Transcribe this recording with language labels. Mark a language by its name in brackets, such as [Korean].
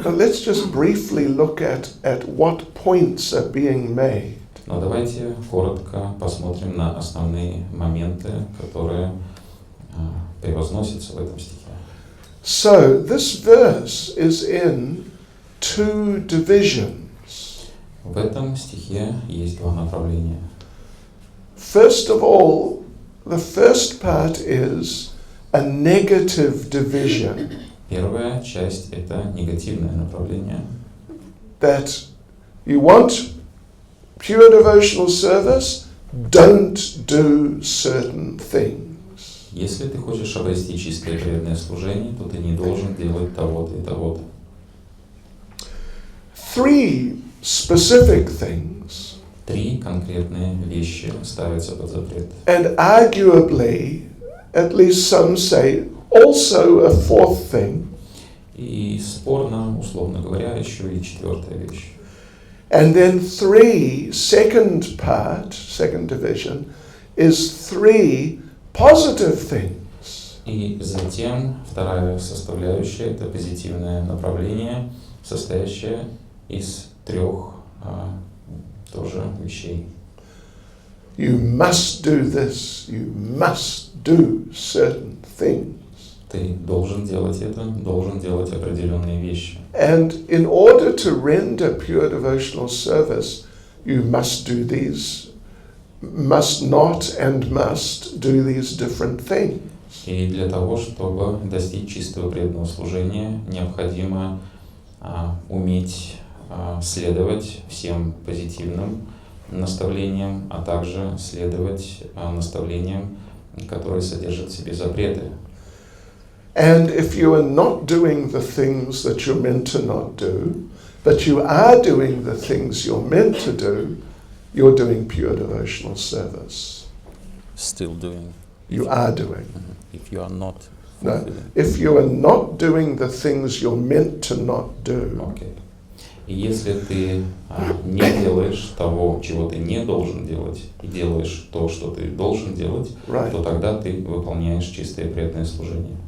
[English] Now let's just briefly look at what points are being made. [Russian] Но давайте коротко посмотрим на основные моменты, которые превозносятся в этом стихе. [English] So this verse is in two divisions. [Russian] В этом стихе есть два направления. [English] First of all, the first part is a negative division. [Russian] Первая часть – это негативное направление. [English] That you want pure devotional service, don't do certain things. [Russian] Если ты хочешь обрести чистое преданное служение, то ты не должен делать того-то и того-то. [English] Three specific things. [Russian] Три конкретные вещи ставятся под запрет. [English] And arguably, at least some say, also a fourth thing. [Russian] И спорно, условно говоря, еще и четвертая вещь. [English] And then second division, is three positive things. [Russian] И затем вторая составляющая – это позитивное направление, состоящее из трех тоже вещей. [English] You must do this, you must do certain things. [Russian] Ты должен делать это, должен делать определенные вещи. [English] And in order to render pure devotional service, you must do these, must not and must do these different things. [Russian] И для того, чтобы достичь чистого преданного служения, необходимо уметь следовать всем позитивным наставлениям, а также следовать наставлениям, которые содержат в себе запреты. [English] And if you are not doing the things that you're meant to not do, but you are doing the things you're meant to do, you're doing pure devotional service. Still doing. You are doing. If you are not. No, if you are not doing the things you're meant to not do, Okay. [Russian] И если ты не делаешь того, чего ты не должен делать, и делаешь то, что ты должен делать, [English] right? [Russian] то тогда ты выполняешь чистое преданное служение.